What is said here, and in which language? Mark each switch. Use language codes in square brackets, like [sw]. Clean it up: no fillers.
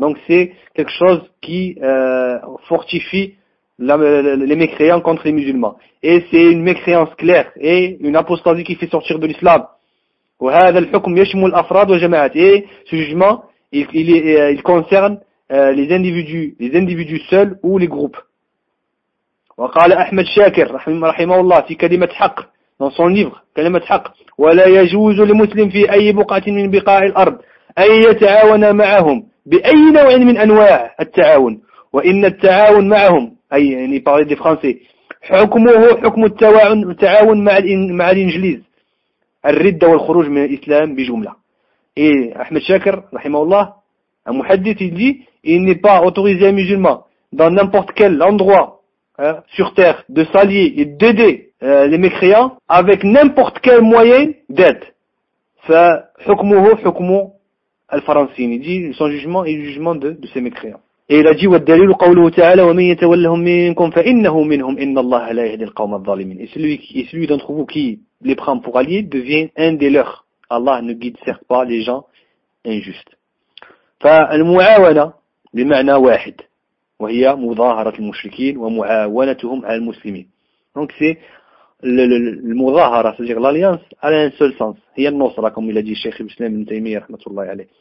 [fr] Donc c'est quelque chose qui fortifie les mécréants contre les musulmans. Et c'est une mécréance claire et une apostasie qui fait sortir de l'islam. Et ce jugement, il concerne les individus seuls ou les groupes. [ar] وقال أحمد شاكر رحمه الله في كلمة حق [fr] dans son livre [ar] كلمة حق ولا يجوز لمسلم في أي بقعة من بقاع الأرض أن يتعاون معهم بأي نوع من أنواع التعاون وإن التعاون معهم أي يعني [fr] parler des Français [ar] حكمه حكم التعاون مع الإنجليز، الردة والخروج من الإسلام بجملة. إيه أحمد شاكر رحمه الله المحدث يجي [fr] il n'est pas autorisé à un musulman dans n'importe quel endroit sur terre de s'allier et d'aider les mécréants avec n'importe quel moyen d'aide. [ar] فحكمه حكم الفرنسيين. [fr] Il dit son jugement est le jugement de ces mécréants. Et il a dit [ar] والدليل قوله تعالى ومن يتولهم منكم فإنه منهم إن الله لا يهدي القوم الظالمين. [fr] Et celui d'entre vous qui les prend pour alliés devient un des leurs. Allah ne guide certes pas les gens injustes. [ar] فالمعاونة بمعنى واحد وهي مظاهرة المشركين ومعاونتهم على المسلمين. [fr] Donc c'est المظاهرة, c'est-à-dire l'alliance, elle a un seul sens. [ar] هي النصرة, [fr] comme il a dit Cheikh Ibn Ibn Taymiyyah رحمة الله عليه.